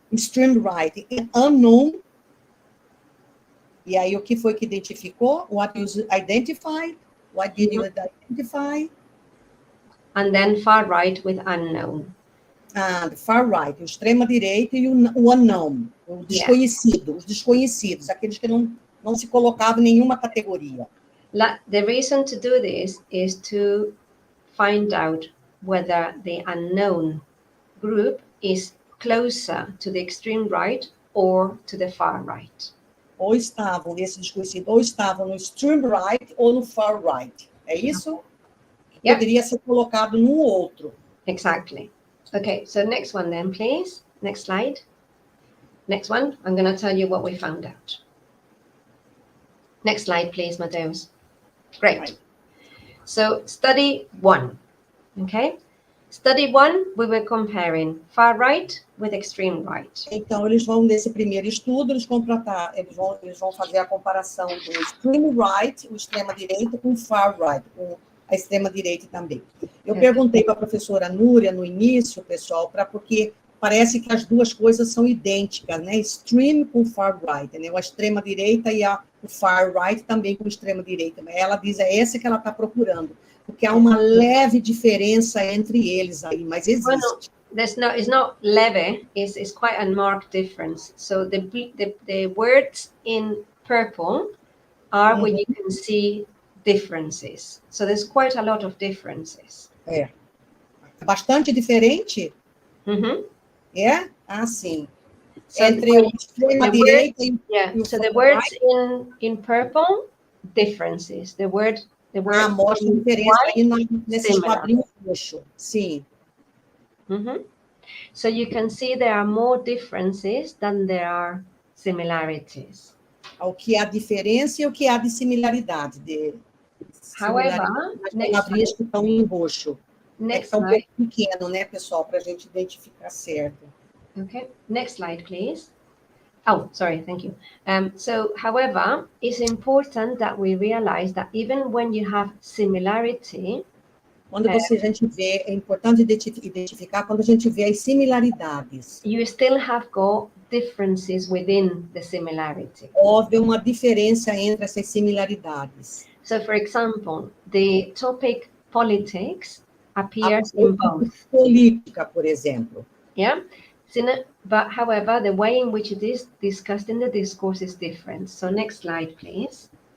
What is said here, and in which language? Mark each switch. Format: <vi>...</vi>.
<pt>extreme right e unknown, e aí o que foi que identificou?</pt> <en>What you identified? What did you identify? And then far right with unknown.</en> <pt>The far right, o extrema-direita e o unknown, o desconhecido, os desconhecidos, aqueles que não se colocavam em nenhuma categoria.</pt> <en>The reason to do this is to find out whether the unknown group is closer to the extreme right or to the far right.</en> <pt>Ou estavam, esse desconhecido, ou estavam no extreme right ou no far right. É isso?</pt> <en>Yep.</en> <pt>Poderia ser colocado num ou outro.</pt> <en>Exactly. Okay, so next one then, please. Next slide. Next one, I'm going to tell you what we found out. Next slide, please, Mateus. Great. Right. So study 1, okay? Study 1, we were comparing far right with extreme right.</en> <pt>Então, eles vão, nesse primeiro estudo, eles vão fazer a comparação do extreme right, o extrema-direita, com o far right, com a extrema-direita também. Eu perguntei para a professora Nuria no início, pessoal, porque parece que as duas coisas são idênticas, né? Extreme com far right, né? A extrema-direita e o far right também com extrema-direita. Ela diz, é essa que ela está procurando, porque há uma leve diferença entre eles aí, mas existe.</pt> <en>Well, it's not leve, it's quite a marked difference. So the words in purple are where you can see differences. So there's quite a lot of differences.</en> <pt>É. Bastante diferente? É? Ah, sim.</pt> <en>So</en> <pt>entre o extrema-direita e o</pt> <en>so the words in purple, differences. The word</en> <pt>mostra a diferença aí nesses quadrinhos roxos. Sim.</pt> <en>So you can see there are more differences than there are similarities.</en> <pt>O que há diferença e o que há de similaridade.</pt> <en>However,</en> <pt>as palavrinhas que estão em roxo.</pt> <en>Next</en> <pt>um</pt> <en>slide.</en> <pt>pouco pequeno, né, pessoal, para a gente identificar certo.</pt> <en>Okay, next slide, please. Oh, sorry, thank you. So, however, it's important that we realize that even when you have similarity,</en> <pt>Quando a gente vê, é importante identificar quando a gente vê as similaridades.</pt> <en>you still have got differences within the similarity.</en> <pt>Houve uma diferença entre essas similaridades.</pt> <en>So, for example, the topic politics appears in both.</en> <pt>Política, por exemplo.</pt> <en>Yeah? But, however, the way in which it is discussed in the discourse is different. So, next slide, please.</en>